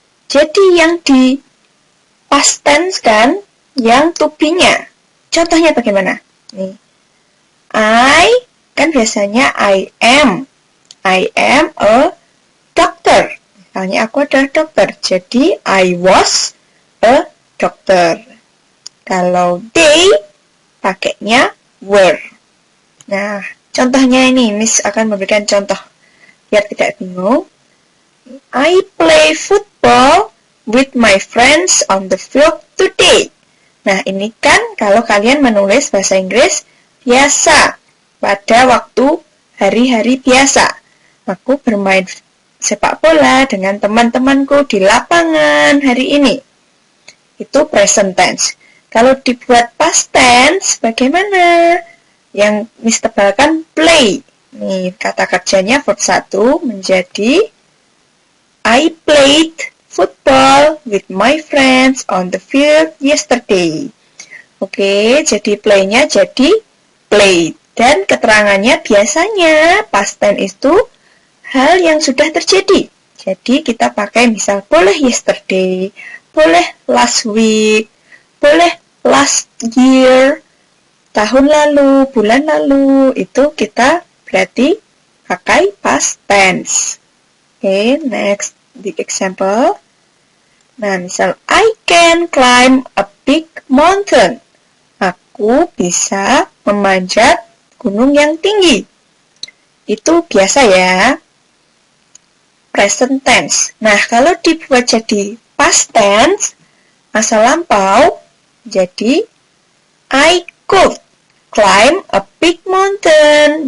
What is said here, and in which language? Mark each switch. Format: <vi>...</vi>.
<id>Jadi yang di past tense kan, yang to be-nya. Contohnya bagaimana? Nih.</id> <en>I,</en> <id>kan biasanya</id> <en>I am a doctor.</en> <id>Misalnya aku adalah dokter, jadi</id> <en>I was a doctor.</en> <id>Kalau they, pakainya were. Nah, contohnya ini, Miss akan memberikan contoh biar tidak bingung.</id> <en>I play football with my friends on the field today.</en> <id>Nah, ini kan kalau kalian menulis bahasa Inggris biasa pada waktu hari-hari biasa. Aku bermain sepak bola dengan teman-temanku di lapangan hari ini. itu present tense. Kalau dibuat past tense, bagaimana? Yang Miss tebalkan play. Nih, kata kerjanya</id> <en>verb 1 menjadi I played football with my friends on the field yesterday.</en> <id>Oke, jadi play-nya jadi played. Dan keterangannya biasanya past tense itu hal yang sudah terjadi. Jadi kita pakai misal boleh yesterday, boleh</id> <en>last week,</en> <id>boleh</id> <en>last year,</en> <id>tahun lalu, bulan lalu, itu kita berarti pakai past tense.</id> <en>Oke, next the example. Nah, misal I can climb a big mountain.</en> <id>Aku bisa memanjat gunung yang tinggi. Itu biasa ya. Present tense. Nah, kalau dibuat jadi past tense, masa lampau, jadi</id> <en>I could climb a big mountain.</en>